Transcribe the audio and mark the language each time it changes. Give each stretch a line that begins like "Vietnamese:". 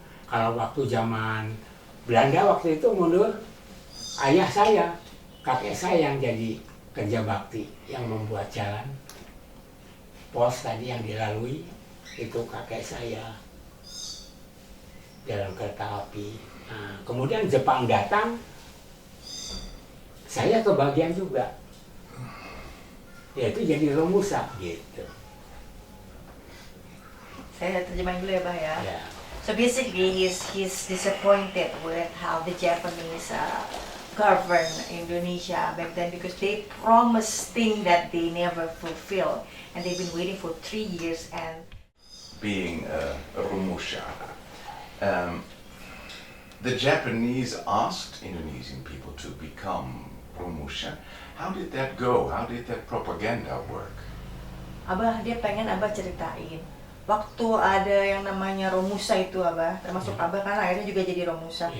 Indonesian: Kalau waktu zaman Belanda waktu itu mundur, ayah saya, kakek saya yang jadi kerja bakti yang membuat jalan pos tadi yang dilalui itu kakek saya, jalan kereta api. Nah, kemudian Jepang datang, saya kebagian juga, yaitu jadi Romusa gitu. Saya terjemahin dulu ya, Bah ya. Ya.
English: So basically, he's disappointed with how the Japanese govern Indonesia back then because they promised things that they never fulfill, and they've been waiting for 3 years. And Being a Romusha, the Japanese asked Indonesian people to become Romusha. How did that go? How did that propaganda work?
Indonesian: Abah, dia pengen Abah ceritain waktu ada yang namanya Romusa itu, Abah, termasuk Abah kan akhirnya juga jadi Romusa.